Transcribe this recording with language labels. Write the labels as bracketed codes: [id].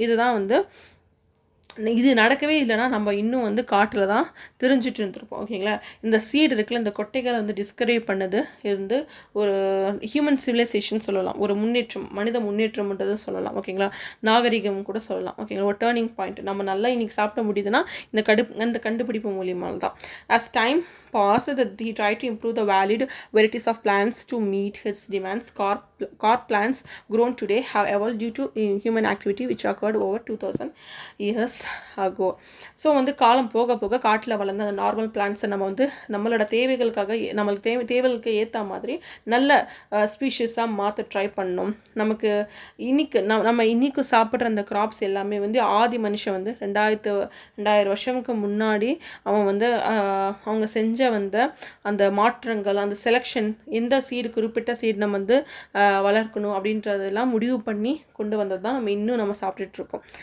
[ta] இதுதான் வந்து இது நடக்கவே இல்லைனா நம்ம இன்னும் வந்து காட்டில் தான் தெரிஞ்சிட்டு இருந்திருப்போம் ஓகேங்களா. இந்த சீடு இருக்குல்ல, இந்த கொட்டைகளை வந்து டிஸ்கரைவ் பண்ணது இருந்து ஒரு ஹியூமன் சிவிலைசேஷன் சொல்லலாம், ஒரு முன்னேற்றம், மனித முன்னேற்றம்ன்றது சொல்லலாம் ஓகேங்களா. நாகரிகம் கூட சொல்லலாம் ஓகேங்களா. ஒரு டேர்னிங் பாயிண்ட், நம்ம நல்லா இன்றைக்கி சாப்பிட முடியுதுன்னா இந்த கண்டுபிடிப்பு மூலியமாக தான். [en] as time passed that he tried to improve the valid varieties of plants to meet his demands. Corn plants grown today have evolved due to human activity which occurred over 2000 years ago. [ta] So வந்து காலம் போக போக காட்டில் வளர்ந்த அந்த normal பிளான்ட்ஸை நம்ம வந்து நம்மளோட தேவைகளுக்காக, நம்மளுக்கு தேவைகளுக்கு ஏற்ற மாதிரி நல்ல ஸ்பீஷீஸாக மாற்ற ட்ரை பண்ணோம். நமக்கு நம்ம இன்னைக்கு சாப்பிட்ற அந்த கிராப்ஸ் எல்லாமே வந்து ஆதி மனுஷன் வந்து 2000 வருஷத்துக்கு முன்னாடி அவன் வந்து அவங்க செஞ்ச வந்த அந்த மாற்றங்கள், அந்த செலெக்ஷன், எந்த சீடு குறிப்பிட்ட சீடு நம்ம வந்து வளர்க்கணும் அப்படின்றதெல்லாம் முடிவு பண்ணி கொண்டு வந்தது தான் நம்ம சாப்பிட்டுட்ருக்கோம்.